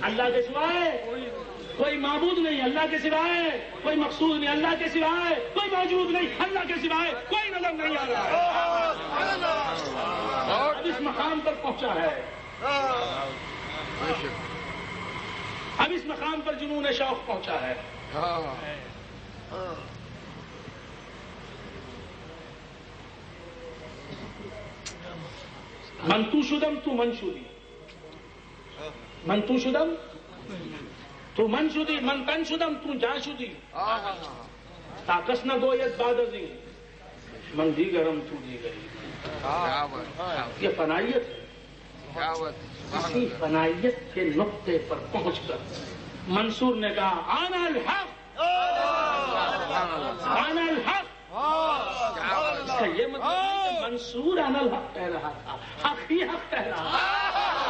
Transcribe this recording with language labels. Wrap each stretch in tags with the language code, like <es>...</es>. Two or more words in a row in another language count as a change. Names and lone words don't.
<ur>اللہ کے سوائے کوئی معبود نہیں، اللہ کے سوائے کوئی مقصود نہیں، اللہ کے سوائے کوئی موجود نہیں، اللہ کے سوائے کوئی نظر نہیں آ رہا ہے. اب اس مقام پر پہنچا ہے، اب اس مقام پر جنون شوق پہنچا ہے.</ur> <fa>من تو شدم تو من شدی، من تو شدم تو من شدی، من تن شدم تو جا شدی. طاقت نہ گوید بعد ازیں من دیگرم تو دیگری.</fa> <ur>یہ فنائیت ہے. اسی فنائیت کے نقطے پر پہنچ کر منصور نے کہا</ur> <ar>انا الحق، انا الحق.</ar> <ur>اس کا یہ مطلب ہے کہ منصور</ur> <ar>انا الحق</ar> <ur>کہہ رہا تھا، حق ہی حق کہہ رہا تھا.</ur>